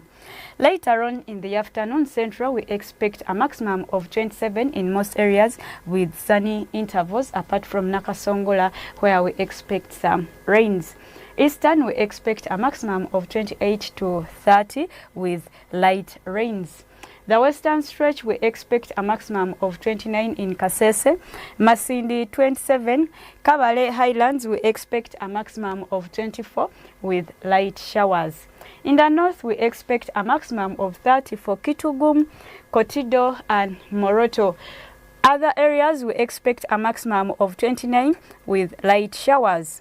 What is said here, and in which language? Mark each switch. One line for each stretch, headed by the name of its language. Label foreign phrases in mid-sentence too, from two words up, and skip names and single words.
English: Later on in the afternoon central, we expect a maximum of 27 in most areas with sunny intervals, apart from Nakasongola, where we expect some rains. Eastern, we expect a maximum of 28 to 30 with light rains. The western stretch, we expect a maximum of 29 in Kasese. Masindi, 27. Kabale Highlands, we expect a maximum of 24 with light showers. In the north, we expect a maximum of 30 for Kitugum, Kotido, and Moroto. Other areas, we expect a maximum of 29 with light showers.